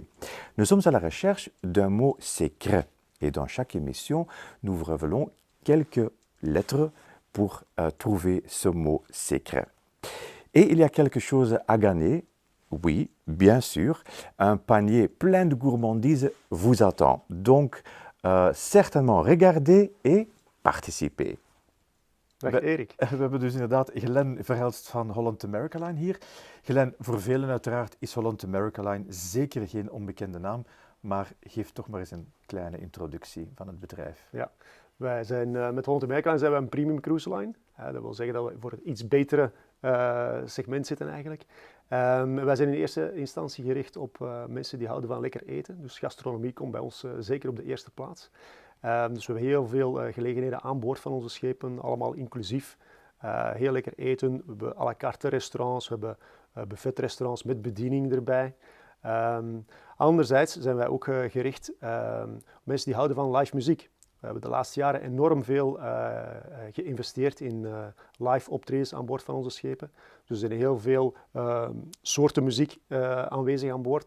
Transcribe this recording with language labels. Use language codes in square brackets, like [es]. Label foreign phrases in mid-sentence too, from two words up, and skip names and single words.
[fr] Nous sommes à la recherche d'un mot secret. Et dans chaque émission, nous vous révélons quelques lettres pour trouver ce mot secret. Et il y a quelque chose à gagner. Oui, bien sûr, un panier plein de gourmandises vous attend. Donc, certainement regardez et participez. [nl] Dag Erik. We hebben dus inderdaad Glen Verhelst van Holland America Line hier. Glen, voor velen uiteraard is Holland America Line zeker geen onbekende naam, maar geef toch maar eens een kleine introductie van het bedrijf. Ja, wij zijn met Holland America Line zijn we een [en] premium cruise line. [nl] Dat wil zeggen dat we voor het iets betere segment zitten eigenlijk. Wij zijn in eerste instantie gericht op mensen die houden van lekker eten. Dus gastronomie komt bij ons zeker op de eerste plaats. Dus we hebben heel veel gelegenheden aan boord van onze schepen, allemaal inclusief. Heel lekker eten, we hebben [fr] à la carte [nl] restaurants, we hebben buffetrestaurants met bediening erbij. Anderzijds zijn wij ook gericht op mensen die houden van live muziek. We hebben de laatste jaren enorm veel geïnvesteerd in live optredens aan boord van onze schepen. Dus er zijn heel veel soorten muziek aanwezig aan boord.